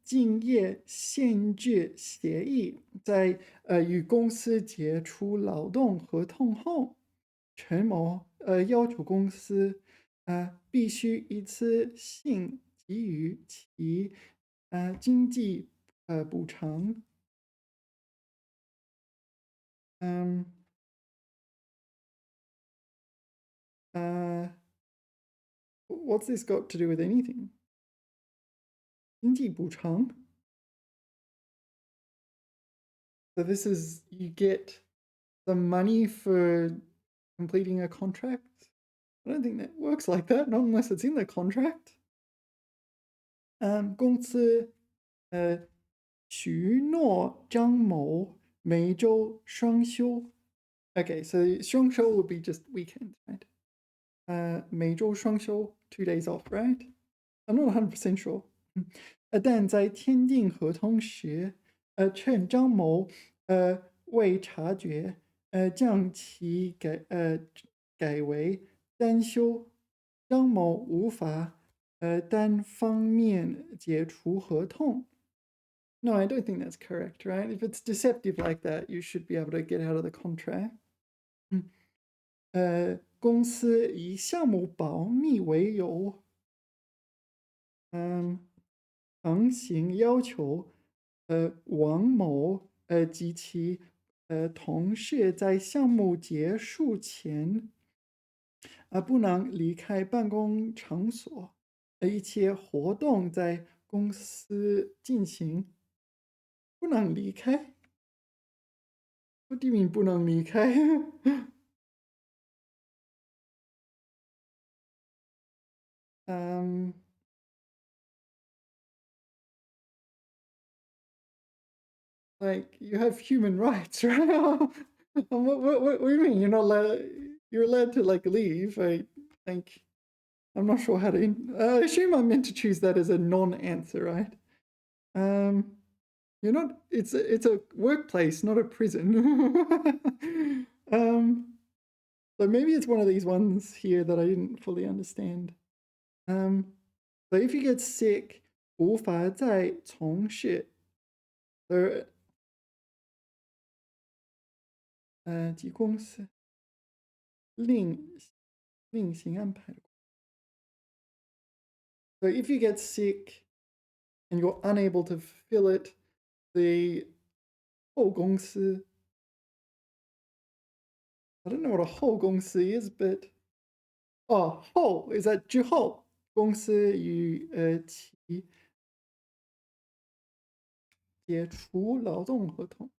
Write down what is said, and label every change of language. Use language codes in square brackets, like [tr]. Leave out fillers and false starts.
[zh] 竞业限制协议，在与公司解除劳动合同后，陈某要求公司必须一次性给予其经济补偿。 [en] 嗯呃，What's this got to do with anything？ [zh] 经济补偿。 [en] So this is you get the money for completing a contract. I don't think that works like that, not unless it's in the contract. [zh] 公司许诺张某每周双休。 [en] Okay, so 双休 would be just weekends, right? [zh] 每周双休 [en] 2 days off, right? I'm not 100% sure. [zh] 但在签订合同时，趁张某未察觉，将其改为单休，张某无法单方面解除合同。 [en] No, I don't think that's correct, right? If it's deceptive like that, you should be able to get out of the contract. [zh] 公司以项目保密为由，强行要求王某及其同事在项目结束前不能离开办公场所，一切活动在公司进行，不能离开。 [en] What do you mean [zh] 不能离开？ [en] um, like you have human rights, right? What do you mean? You're not allowed. You're allowed to like leave. I think. I'm not sure how to. I assume I'm meant to choose that as a non-answer, right? Um, you're not. It's a workplace, not a prison. So maybe it's one of these ones here that I didn't fully understand. So if you get sick, [zh] 无法再从事及公司另行安排的。 [en] So if you get sick and you're unable to fulfill it, the 后公司 I don't know what a 后公司 is, but 后 is that [zh] 之后公司与其解除劳动合同。